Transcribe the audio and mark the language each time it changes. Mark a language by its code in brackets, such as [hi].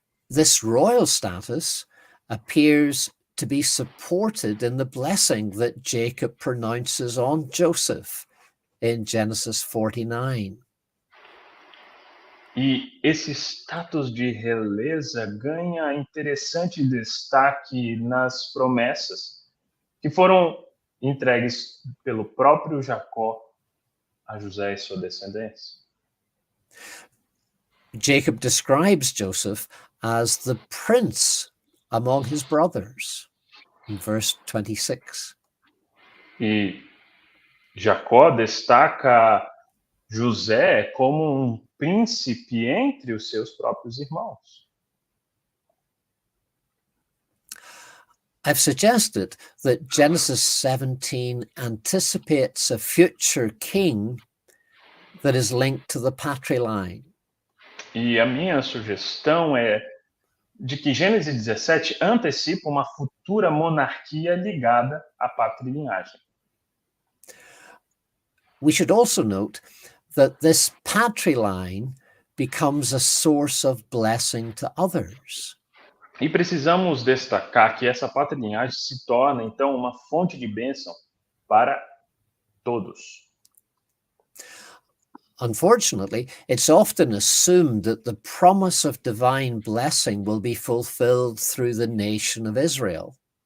[en] This royal status appears to be supported in the blessing that Jacob pronounces on Joseph in Genesis 49. [pt] E esse status de realeza ganha interessante destaque nas promessas que foram entregues pelo próprio Jacó a José e sua descendência. [en] Jacob describes Joseph as the prince among his brothers in verse 26. [pt] E Jacó destaca José como um príncipe entre os seus próprios irmãos. [en] I've suggested that Genesis 17 anticipates a future king that is linked to the patriline. [pt] E a minha sugestão é de que Gênesis 17 antecipa uma futura monarquia ligada à patrilinhagem. [en] We should also note that this patriline becomes a source of blessing to others. [pt] E precisamos destacar que essa patrilinhagem se torna, então, uma fonte de bênção para todos. [en] Unfortunately, it's often assumed that the promise of divine blessing will be fulfilled through the nation of Israel.